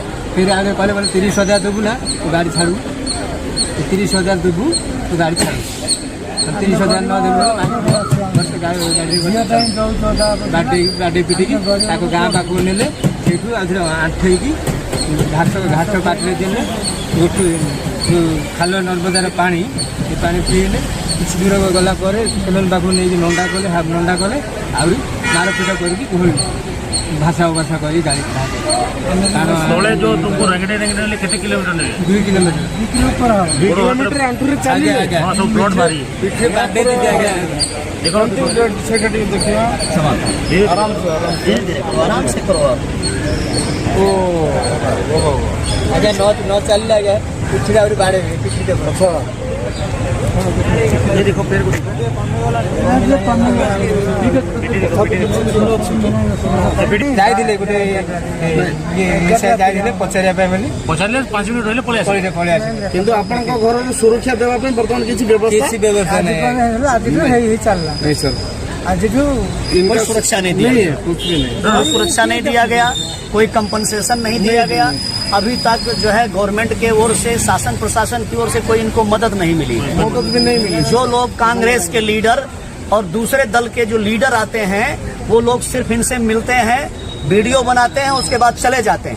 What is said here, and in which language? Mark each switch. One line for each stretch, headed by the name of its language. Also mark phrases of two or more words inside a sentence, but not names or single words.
Odia: ଫେର ଆଗେ କହିଲେ 30,000 ଦେବୁ ନା ତୁ ଗାଡ଼ି ଛାଡ଼ୁ 30,000 ଦେବୁ ତୁ ଗାଡ଼ି ଛାଡ଼ୁ 30,000 ନ ଦେବୁ ଗାଡ଼ି ପିଟିକି ତାକୁ ଗାଁ ପାଖକୁ ନେଲେ ସେଇଠୁ ଆଉଥରେ ଆଣ୍ଠେଇକି ଘାଟ ପାଟିରେ ଦେଲେ ଗୋଟେ ଖାଲ ନର୍ମଦାର ପାଣି ଏ ପାଣି ପିଇଲେ କିଛି ଦୂର ଗଲା ପରେ ସେମାନେ ପାଖକୁ ନେଇକି ନଣ୍ଡା କଲେ ନଣ୍ଡା କଲେ ଆହୁରି ମାରପିଟ କରିକି ଘୋଳିଲେ ଭାଷା ଉଭାଷା କରି ଗାଡ଼ି ତଳେ ଯୋଉ ତୁମକୁ ରେଙ୍ଗେଡେ ନେଲେ କେତେ କିଲୋମିଟର ନେଲେ? 2 କିଲୋମିଟର ଆଜ୍ଞା ଆଜ୍ଞା ହଁ ସବୁ ପ୍ଲଟ୍ ମାରି ପିଠିରେ ବାଡ଼େଇ ଦେଇଛି ଆଜ୍ଞା ଦେଖନ୍ତୁ ସେଟା ଟିକେ
Hindi: देखिए आराम से करो आप।
Odia: ଆଜ୍ଞା ନ ଚାଲିଲେ ଆଜ୍ଞା ପିଠିରେ ଆହୁରି ବାଡ଼େଇବେ ପିଠିରେ
Hindi: ये देखो पैर को देखो
Odia: ଯାଇଥିଲେ ଗୋଟେ ଇଏ ଯାଇଥିଲେ ପଚାରିବା ପାଇଁ ବୋଲି ପଚାରିଲେ 5 ମିନିଟ୍ ରହିଲେ ପଳେଇ ଆସିଲେ। ପଳେଇ ଆସିଲେ କିନ୍ତୁ ଆପଣଙ୍କ ଘରର ସୁରକ୍ଷା ଦେବା ପାଇଁ ବର୍ତ୍ତମାନ କିଛି ବ୍ୟବସ୍ଥା କିଛି ବ୍ୟବସ୍ଥା ନାହିଁ ଆଜିଠୁ ହେଇ ଚାଲିଲା
Hindi: नहीं सर आजिठू कोई सुरक्षा नहीं दिया गया, कुछ भी नहीं कोई सुरक्षा नहीं दिया गया, कोई कंपनसेशन नहीं दिया गया। अभी तक जो है गवर्नमेंट के ओर से शासन प्रशासन की ओर से कोई इनको मदद नहीं मिली है। मदद भी नहीं मिली। जो लोग कांग्रेस के लीडर और दूसरे दल के जो लीडर आते हैं वो लोग सिर्फ इनसे मिलते हैं, वीडियो बनाते हैं, उसके बाद चले जाते हैं।